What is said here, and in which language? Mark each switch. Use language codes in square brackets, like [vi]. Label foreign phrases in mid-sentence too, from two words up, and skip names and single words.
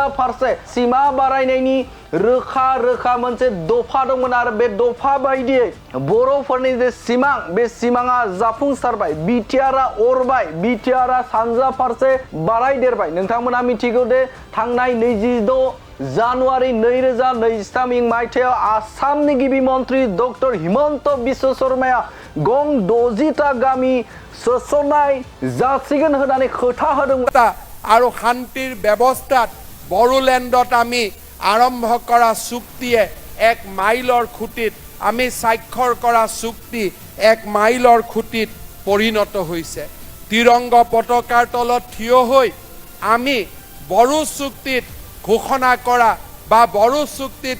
[brx] फारसे सीमा बारायनायनि रोखा मोनसे दफा दंमोन आरो बे दफा बायदियै बर'फोरनि जे सिमां बे सिमाङा जाफुंसारबाय बिटिआरआ अरबाय बिटिआरआ सानजा फारसे बारायदेरबाय नोंथांमोना मिथिगौ दे थांनाय 26 जानुवारि 2023 मायथाइयाव आसामनि गिबि मन्त्रि डक्टर हिमन्त बिश्व शर्माया गं 60टा गामि सोसननाय जासिगोन होननानै खोथा होदोंमोन [as] আৰু শান্তিৰ ব্যৱস্থাত বড়োলেণ্ডত আমি আৰম্ভ কৰা চুক্তিয়ে 1 মাইলৰ খুঁটিত আমি স্বাক্ষৰ কৰা চুক্তি 1 মাইলৰ খুঁটিত পৰিণত হৈছে তিৰংগ পতাকাৰ তলত থিয় হৈ আমি বড়ো চুক্তিত ঘোষণা কৰা বা বড়ো চুক্তিত